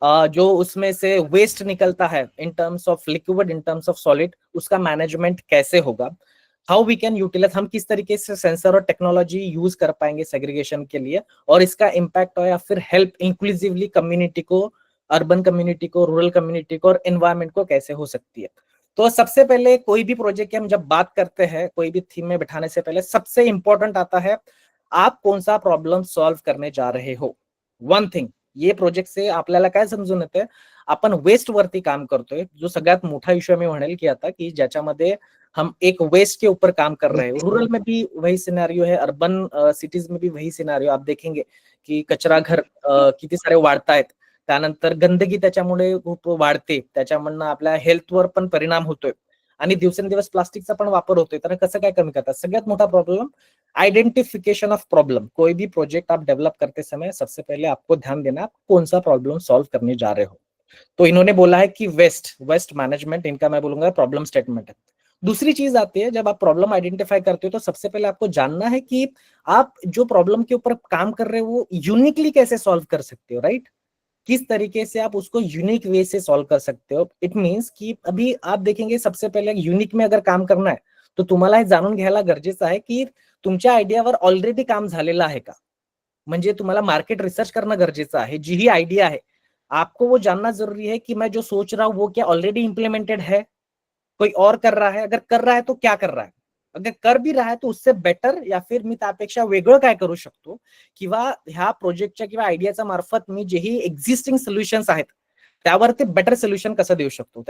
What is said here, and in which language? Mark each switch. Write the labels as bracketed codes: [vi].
[hi] जो उसमें से वेस्ट निकलता है in terms of liquid, in terms of solid, उसका मैनेजमेंट कैसे होगा, [en] how we can utilise, [hi] हम किस तरीके से सेंसर और टेक्नोलॉजी यूज कर पाएंगे सेग्रीगेशन के लिए, और इसका इम्पैक्ट हो या फिर हेल्प इंक्लूसिवली कम्युनिटी को, अर्बन कम्युनिटी को, रूरल कम्युनिटी को और एनवायरमेंट को कैसे हो सकती है. तो सबसे पहले कोई भी प्रोजेक्ट की हम जब बात करते हैं, कोई भी थीम में बैठाने से पहले सबसे इंपॉर्टेंट आता है आप कौन सा प्रॉब्लम सॉल्व करने जा रहे हो. [en] one thing, [mr] ये प्रोजेक्ट से आपल्याला काय समजून येते, आपण वेस्ट वरती काम करतोय, जो सगळ्यात मोठा इश्यू मी म्हणेल की आता की ज्याच्यामध्ये [hi] हम एक वेस्ट के ऊपर काम कर रहे हैं. रूरल में भी वही सिनेरियो है, अर्बन सिटीज में भी वही सिनेरियो. आप देखेंगे कि कचरा घर [mr] किती सारे वाढतायत. त्यानंतर गंदगी त्याच्यामुळे खूप वाढते, त्याच्यामधनं आपल्या हेल्थवर पण परिणाम होतोय आणि दिवसेंदिवस प्लास्टिकचा पण वापर होतोय. तर कसं काय कमी करतात? सगळ्यात मोठा प्रॉब्लेम आइडेंटिफिकेशन ऑफ प्रॉब्लम. [hi] कोई भी प्रोजेक्ट आप डेवलप करते समय सबसे पहले आपको ध्यान देना आप कौन सा प्रॉब्लम सॉल्व करने जा रहे हो. तो इन्होंने बोला है कि वेस्ट मैनेजमेंट, इनका मैं बोलूंगा प्रॉब्लम स्टेटमेंट है. दूसरी चीज आती है, जब आप प्रॉब्लम आइडेंटिफाई करते हो तो सबसे पहले आपको जानना है कि आप जो प्रॉब्लम के ऊपर काम कर रहे हो वो यूनिकली कैसे सॉल्व कर सकते हो, राइट? किस तरीके से आप उसको यूनिक वे से सॉल्व कर सकते हो. [en] it means [hi] कि अभी आप देखेंगे सबसे पहले यूनिक में अगर काम करना है तो [mr] तुम्हाला हे जाणून घ्यायला गरजेचं आहे की तुमच्या आयडियावर ऑलरेडी काम झालेलं आहे का. म्हणजे तुम्हाला मार्केट रिसर्च करणं गरजेचं आहे. [hi] जी ही आयडिया है आपको वो जानना जरूरी है कि मैं जो सोच रहा हूं वो क्या ऑलरेडी इंप्लीमेंटेड है, कोई और कर रहा है, अगर कर रहा है तो क्या कर रहा है, अगर कर भी रहा है तो उससे बेटर या फिर [mr] मी त्यापेक्षा वेगळं काय करू शकतो, किंवा ह्या प्रोजेक्टच्या किंवा आयडियाच्या मार्फत मी जेही एक्झिस्टिंग सोल्युशन्स आहेत त्यावर ते बेटर सोल्युशन कसं देऊ शकतो.